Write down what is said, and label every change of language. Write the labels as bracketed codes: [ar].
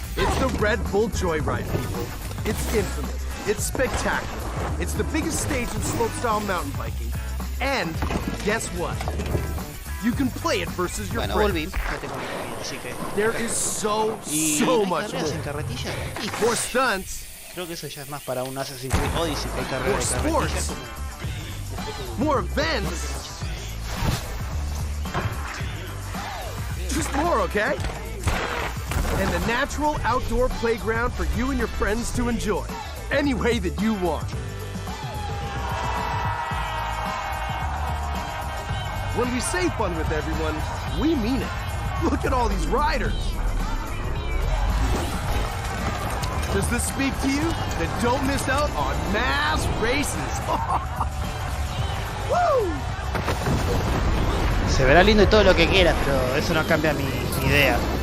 [en] It's the Red Bull Joyride, people. It's infamous. It's spectacular. It's the biggest stage in slopestyle mountain biking. And guess what? You can play it versus your friends. There is so much more. More stunts. [es] Creo que eso ya es más para un Assassin's Creed Odyssey que hay carrera de [en] sports. More events. Just more, okay? And the natural outdoor playground for you and your friends to enjoy, any way that you want. When we say fun with everyone, we mean it. Look at all these riders. Does this speak to you? Then don't miss out on mass races. Woo! [es] Se verá lindo y todo lo que quieras, pero eso no cambia mi idea.